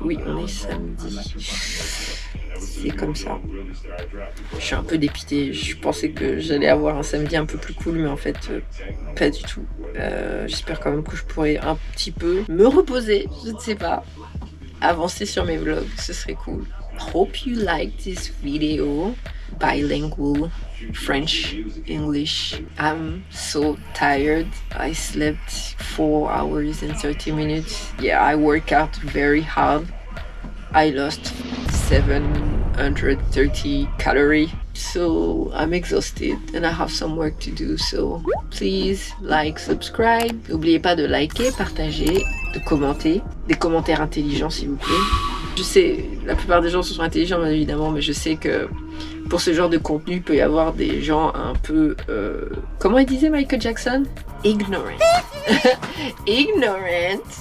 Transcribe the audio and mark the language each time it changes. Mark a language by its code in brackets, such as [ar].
[fr] Oui, on est samedi. C'est comme ça. Je suis un peu dépitée. Je pensais que j'allais avoir un samedi un peu plus cool, mais en fait, pas du tout. J'espère quand même que je pourrai un petit peu me reposer, je ne sais pas. Avancer sur mes vlogs, ce serait cool. [en] Hope you like this video. Bilingual, French, English. I'm so tired. I slept 4 hours and 30 minutes. Yeah, I work out very hard. I lost 730 calories. So I'm exhausted and I have some work to do. So please like, subscribe. [fr] N'oubliez pas de liker, partager, de commenter. Des commentaires intelligents s'il vous plaît. Je sais, la plupart des gens sont intelligents bien évidemment, mais je sais que pour ce genre de contenu, il peut y avoir des gens un peu... comment il disait Michael Jackson? Ignorant. Ignorant.